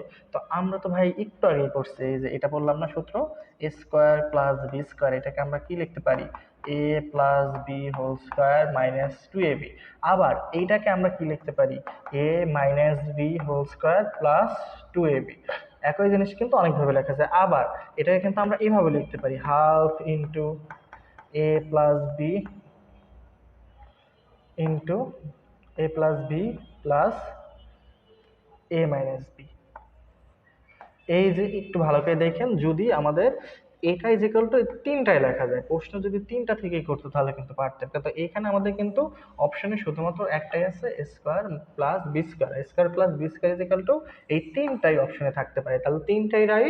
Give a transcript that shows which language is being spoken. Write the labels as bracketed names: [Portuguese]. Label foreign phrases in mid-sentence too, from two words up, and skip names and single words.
[Bangla] তো আমরা তো ভাই একটু আগে করছি, এই যে এটা বললাম না সূত্র, [English] a square plus b square, [Bangla] এটাকে আমরা কি লিখতে পারি? [English] a plus b whole square minus 2ab. [Bangla] আবার এইটাকে আমরা কি লিখতে পারি? [English] a minus b whole square plus 2ab. [Bangla] একই জিনিস কিন্তু অনেকভাবে লেখা যায়। আবার এটাকে কিন্তু আমরা এইভাবে লিখতে পারি, [English] half into a plus b into a plus b plus a minus b. [Bangla] এই যে একটু ভালো করে দেখেন, যদি আমাদের এটা [English] equal to [Bangla] তিনটায় লেখা যায়, প্রশ্ন যদি তিনটা থেকেই করতো তাহলে কিন্তু পারতেন। তো এখানে আমাদের কিন্তু অপশনে শুধুমাত্র একটাই আছে, [English] a square plus b square, square plus b square equal to [Bangla] এই তিনটাই অপশনে থাকতে পারে, তাহলে তিনটাই রাইট।